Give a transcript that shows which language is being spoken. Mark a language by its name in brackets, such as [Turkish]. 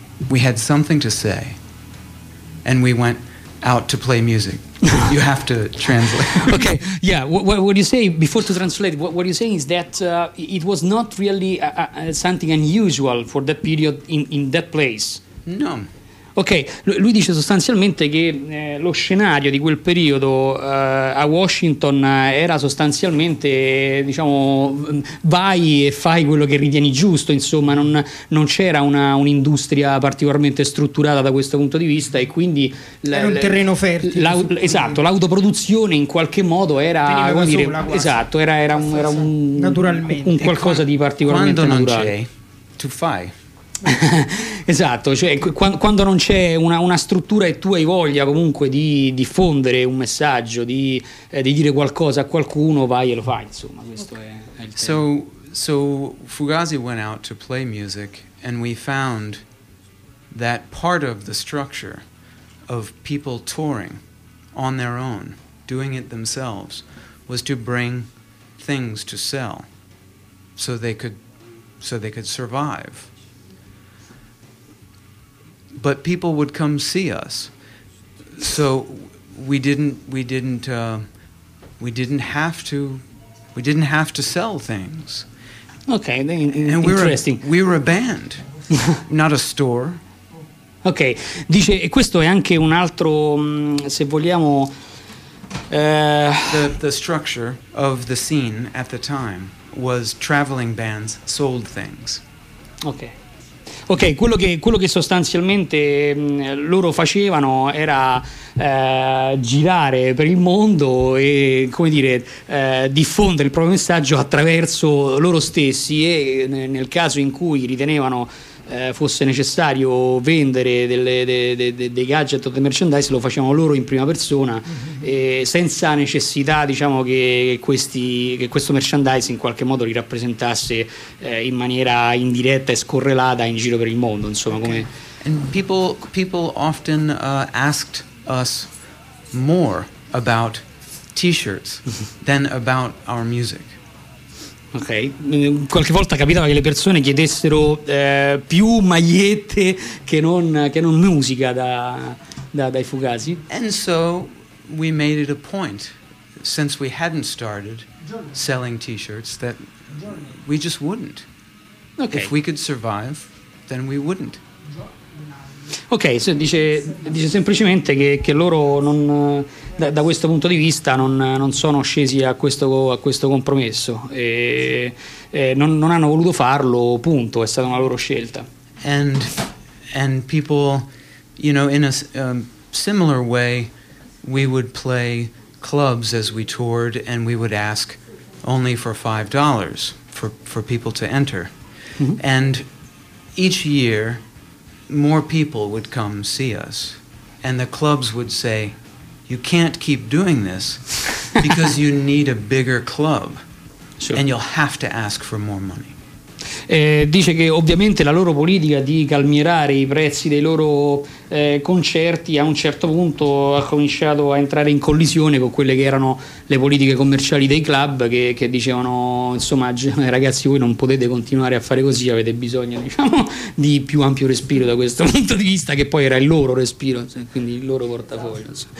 [English] We had something to say, and we went out to play music. You have to translate. Okay, yeah, what you say, before to translate, what you're saying is that it was not really something unusual for that period in that place. No. [Italian] Ok, lui dice sostanzialmente che lo scenario di quel periodo a Washington era sostanzialmente, diciamo, vai e fai quello che ritieni giusto, insomma, non c'era un'industria particolarmente strutturata da questo punto di vista e quindi... Era un terreno fertile. Esatto, l'autoproduzione in qualche modo era... Come dire, esatto, era un... Naturalmente. Un qualcosa di particolarmente quando naturale. Quando non c'è, tu fai... Esatto, cioè quando non c'è una struttura e tu hai voglia comunque di diffondere un messaggio, di dire qualcosa a qualcuno, vai e lo fai, insomma, questo è il tema. [English] So Fugazi went out to play music and we found that part of the structure of people touring on their own, doing it themselves, was to bring things to sell so they could survive. But people would come see us, so we didn't have to sell things. Okay, and interesting. We were a band, not a store. [Italian] Ok, dice, e questo è anche un altro, se vogliamo, [English] the structure of the scene at the time was traveling bands sold things. Ok. [Italian] Ok, quello che sostanzialmente loro facevano era girare per il mondo e, come dire, diffondere il proprio messaggio attraverso loro stessi e nel caso in cui ritenevano fosse necessario vendere dei gadget o dei merchandise, lo facevano loro in prima persona e senza necessità, diciamo, che questo merchandise in qualche modo li rappresentasse in maniera indiretta e scorrelata in giro per il mondo, insomma. Okay. Come... [English] And people often asked us more about t-shirts than about our music. [Italian] Ok, qualche volta capitava che le persone chiedessero più magliette che non musica dai Fugazi. [English] And so we made it a point, since we hadn't started selling t-shirts, that we just wouldn't. Okay. If we could survive, then we wouldn't. [Italian] Ok, so dice semplicemente che loro non... Da questo punto di vista non sono scesi a questo compromesso e non hanno voluto farlo, punto, è stata una loro scelta. [English] And people, you know, in a similar way we would play clubs as we toured, and we would ask only for $5 for people to enter. Mm-hmm. And each year, more people would come see us, and the clubs would say, you can't keep doing this because you need a bigger club. Sure. And you'll have to ask for more money. [Italian] Dice che ovviamente la loro politica di calmierare i prezzi dei loro concerti a un certo punto ha cominciato a entrare in collisione con quelle che erano le politiche commerciali dei club, che dicevano, insomma, ragazzi, voi non potete continuare a fare così, avete bisogno, diciamo, di più ampio respiro da questo punto di vista, che poi era il loro respiro, quindi il loro portafoglio.